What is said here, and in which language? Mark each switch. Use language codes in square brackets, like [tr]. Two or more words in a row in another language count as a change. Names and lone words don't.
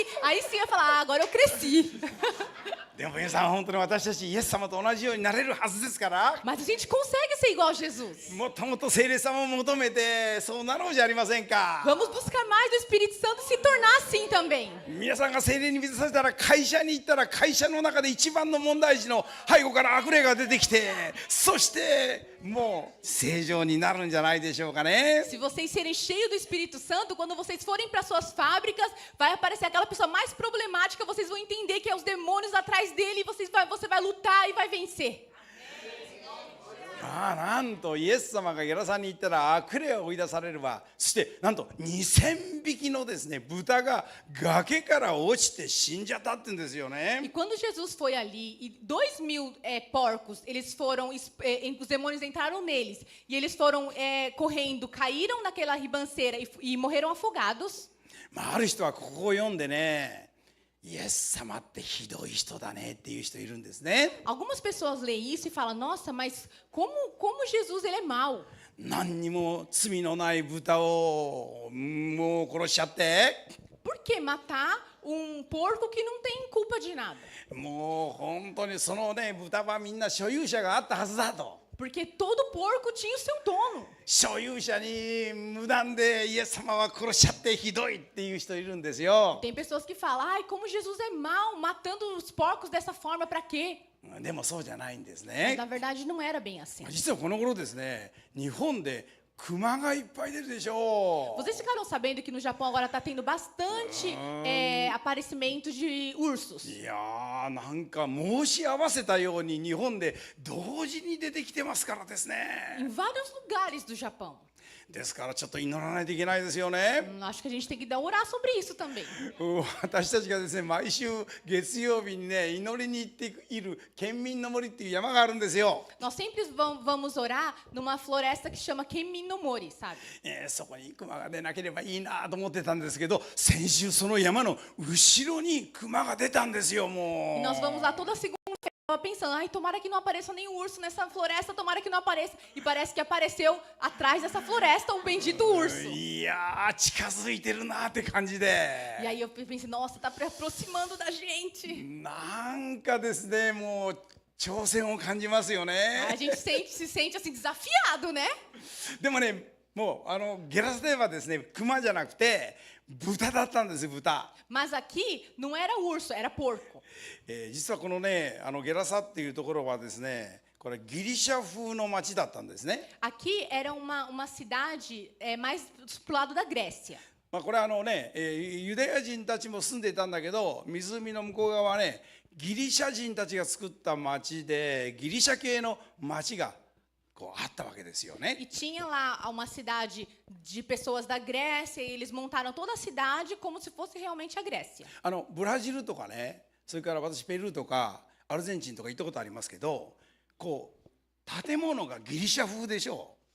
[pt] Aí sim eu ia falar, agora eu cresci. [ja] でも皆さん本当に私たちイエス様と同じようになれるはずですから [pt] Mas a gente consegue ser igual a Jesus. [ja] もっともっと聖霊様を求めてそうなろうじゃありませんか。 [pt] Vamos buscar mais do Espírito Santo e se tornar assim também. [ja] 皆さんが聖霊に満たされたら会社に行ったら会社の中で一番の問題児の背後から悪霊が出てきてそしてもう正常になるんじゃないでしょうかね。 [pt] Se vocês serem cheios do Espírito Santo, quando vocês forem para suas fábricas, vai aparecer aquela pessoa mais problemática, vocês vão entender que é os demônios atrás dele e você vai lutar e vai vencer. [ja] なんとイエス様がゲラサに行ったら悪霊を追い出されればそしてなんと2000匹のですね豚が崖から落ちて死んじゃったって言うんですよ [pt] E [ja] ね。 [pt] quando Jesus foi ali, e 2.000 porcos, eles foram, os demônios entraram neles, e eles foram correndo, caíram naquela ribanceira e morreram afogados. [ja] ある人はここを読んでねイエス様ってひどい人だねっていう人いるんですね。 [pt] Algumas pessoas leem isso e falam, nossa, mas como Jesus ele é mau? [ja] 何にも罪のない豚をもう殺しちゃって [pt] Por que matar um porco que não tem culpa de nada? [ja] もう本当にそのね豚はみんな所有者があったはずだと。 [pt] Porque todo porco tinha o seu dono. [ja] 所有者に無断でイエス様は殺しちゃってひどいっていう人いるんですよ。 [pt] Tem pessoas que falam, ai, como Jesus é mau, matando os porcos dessa forma, pra quê? [ja] でもそうじゃないんです [pt] Mas [ja] ね。 [pt] na verdade não era bem assim. [ja] 実はこの頃ですね日本で熊がいっぱい出るでしょう。 [pt] Vocês ficaram sabendo que no Japão agora está tendo bastante aparecimento de ursos. [ja] いやーなんか申し合わせたように日本で同時に出てきてますからですね。 [pt] Em vários lugares do Japão. [ja] ですからちょっと祈らないといけないですよね。 [pt] Acho que a gente tem que orar sobre isso também. [ja] 私たちがですね毎週月曜日にね祈りに行っている県民の森っていう山があるんですよ。 [pt] Nós sempre vamos orar numa floresta que chama Kenmin no Mori, sabe? [ja] そこに熊が出なければいいなと思ってたんですけど先週その山の後ろに熊が出たんですよも [pt] E [ja] う。 [pt] nós vamos lá toda segunda-feira. Tava pensando, ai, tomara que não apareça nenhum urso nessa floresta, tomara que não apareça. E parece que apareceu atrás dessa floresta um bendito urso. [ja] いやー近づいてるなって感じで [pt] E aí eu pensei, nossa, tá aproximando da gente. [ja] なんかですねもう挑戦を感じますよね。 [pt] A gente se sente assim desafiado, né? [ja] でもねもうゲラサではですね、熊じゃなくて豚だったんですよ、豚。 [pt] Mas aqui não era urso, era porco. [ja] 実はこのね、ゲラサっていうところはですね、これギリシャ風の町だったんですね。 [pt] Aqui era uma cidade mais pro lado da Grécia. [ja] まあ、これユダヤ人たちも住んでいたんだけど、湖の向こう側はね、ギリシャ人たちが作った町で、ギリシャ系の町がこうあったわけですよね。 [pt] E tinha lá uma cidade de pessoas da Grécia, e eles montaram toda a cidade como se fosse realmente a Grécia. [ja] ブラジルとかね、それから私ペルーとかアルゼンチンとか行ったことありますけど、こう建物がギリシャ風でしょう。